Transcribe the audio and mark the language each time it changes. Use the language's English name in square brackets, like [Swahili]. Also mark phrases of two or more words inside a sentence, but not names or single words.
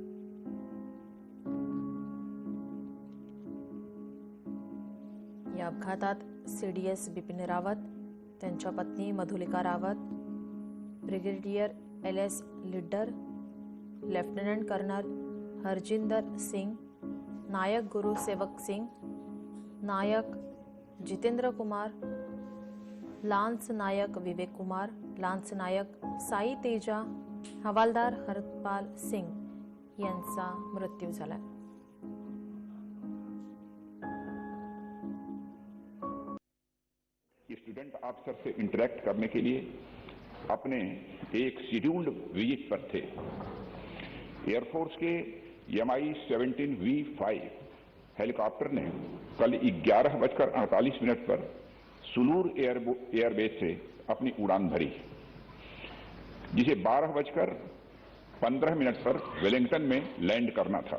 [Marathi] या अपघातात सीडीएस बिपिन रावत, त्यांच्या पत्नी मधुलिका रावत, ब्रिगेडियर LS लिड्डर, लेफ्टनंट कर्नल हरजिंदर सिंह, नायक गुरु सेवक सिंह, नायक जितेंद्र कुमार, लांस नायक विवेक कुमार, लांस नायक साई तेजा, हवालदार हरपाल सिंह यांचा मृत्यू झाला। [English] student officer [Hindi] से इंटरेक्ट करने के लिए अपने एक [English] scheduled visit [Hindi] पर थे। एयरफोर्स के Mi-17V5 हेलीकॉप्टर ने कल 11:48 पर सुलूर एयरबेस से अपनी उड़ान भरी, जिसे 12:15 पर वेलिंगटन में लैंड करना था।